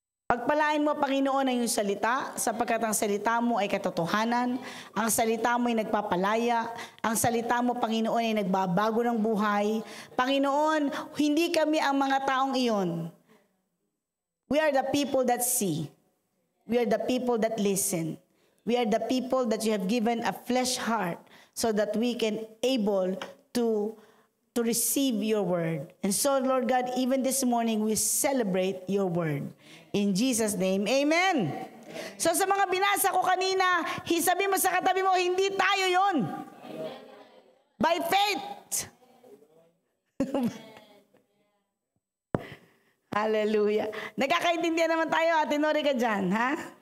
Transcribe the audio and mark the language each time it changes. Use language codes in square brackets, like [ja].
[tl] Pagpalain mo, Panginoon, ang iyong salita, sapagkat ang salita mo ay katotohanan, ang salita mo ay nagpapalaya, ang salita mo, Panginoon, ay nagbabago ng buhay. Panginoon, hindi kami ang mga taong iyon. [en] We are the people that see. We are the people that listen. We are the people that you have given a flesh heart so that we can able to to receive your word. And so, Lord God, even this morning, we celebrate your word. In Jesus' name, amen. [tl] So sa mga binasa ko kanina, sabi mo sa katabi mo, hindi tayo yon. [en] By faith. [tl] Hallelujah. Nagkakaintindihan naman tayo, Ate Nori ka dyan, ha?